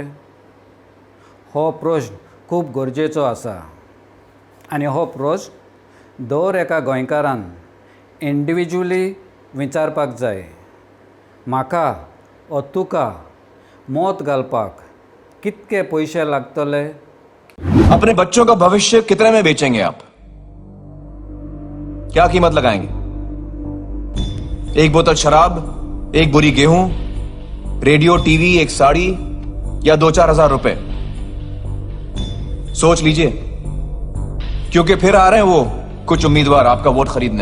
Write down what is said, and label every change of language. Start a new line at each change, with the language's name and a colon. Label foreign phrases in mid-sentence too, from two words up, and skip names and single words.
Konkani: हो प्रश्न खूब गरजेचो आसा आनी हो प्रश्न दर एका गोंयकारान इंडिविज्युअली विचारपाक जाय। म्हाका वा तुका मत घालपाक कितके पयशे लागतले?
Hindi: अपने बच्चों का भविष्य कितने में बेचेंगे आप? क्या कीमत लगाएंगे? एक बोतल शराब, एक बोरी गेहूं, रेडियो, टीवी, एक साड़ी या 2-4 हजार रुपए? सोच लीजिए, क्योंकि फिर आ रहे हैं वो कुछ उम्मीदवार आपका वोट खरीदने।